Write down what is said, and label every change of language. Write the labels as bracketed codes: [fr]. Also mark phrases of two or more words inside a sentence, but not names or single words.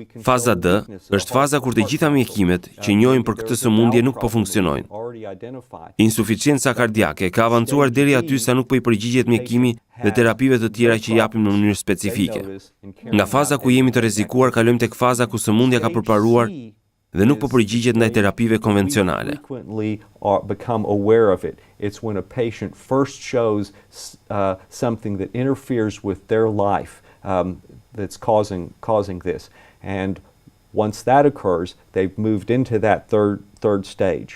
[sq] Faza D është faza kur të gjitha mjekimet që njohin për këtë sëmundje nuk po funksionojnë. Insuficenca kardiake ka avancuar deri aty sa nuk po i përgjigjet mjekimi dhe terapive të tjera që japim në mënyrë specifike. Nga faza ku jemi të rrezikuar kalojmë tek faza ku sëmundja ka përparuar dhe nuk po përgjigjet ndaj terapive konvencionale. [en] Become aware of it. It's when a patient first shows something that interferes with their life that's causing this. And Once that occurs, they've moved into that third stage.